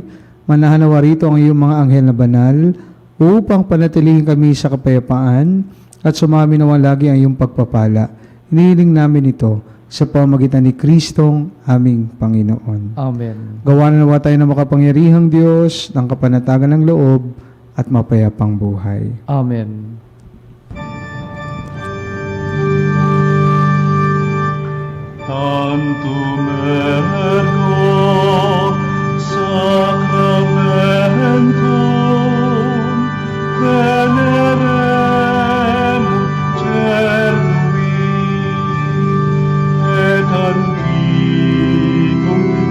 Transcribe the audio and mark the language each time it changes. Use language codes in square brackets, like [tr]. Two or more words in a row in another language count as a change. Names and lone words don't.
[tl] Manahanawa rito ang iyong mga anghel na banal upang panatilihin kami sa kapayapaan at sumami naman lagi ang iyong pagpapala. Hinihiling namin ito sa pamamagitan ni Kristong aming Panginoon. Amen. Gawa na nawa tayo ng makapangyarihang Diyos, ng kapanatagan ng loob at mapayapang buhay. Amen. [la] Tantum ergo sacramentum venerem cernui et antiquum